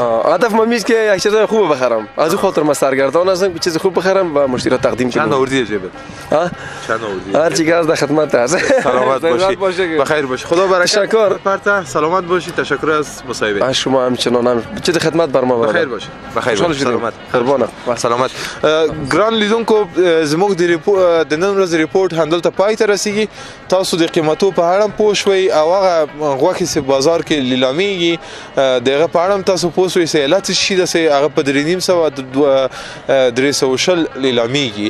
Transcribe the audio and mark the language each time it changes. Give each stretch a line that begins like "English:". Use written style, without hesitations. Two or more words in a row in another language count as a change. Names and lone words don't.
Persian: هدف ما میست که یک چیز خوب بخرم. از اون خاطر ما سرگردان هستم که چیز خوب بخرم و مشتری را تقدیم کنم. چند آوردی جیبت؟ چند آوردی؟ هر چیز در خدمت است. سلامت باشی. بخیر باشی. خدا برکت. تشکر. پرتا سلامت باشی. تشکر از مصاحبه. شما همچنان چه خدمت بر ما بخیر باشی. بخیر باشی. سلامت. قربانه. سلامت.
Pashto: ګران لیدونکو زموږ د نن ورځې ریپورت هندلته پای ته رسیږي. تاسو د قیمتو په اړه پوه شوي او هغه غوښې چې بازار کې لیلامیږي دغه په اړه تاسو پوه شوي چې علت شي د هغه په 350 لیلامیږي.